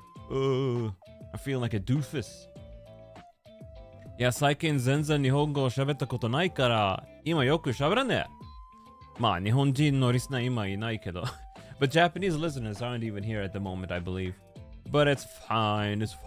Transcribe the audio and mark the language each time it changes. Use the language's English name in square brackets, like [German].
[English] I'm feeling like a doofus. [Japanese] いや、最近全然日本語を喋ったことないから、今よく喋らねえ。まあ、日本人のリスナー今いないけど。 [English] But Japanese listeners aren't even here at the moment, I believe. But it's fine.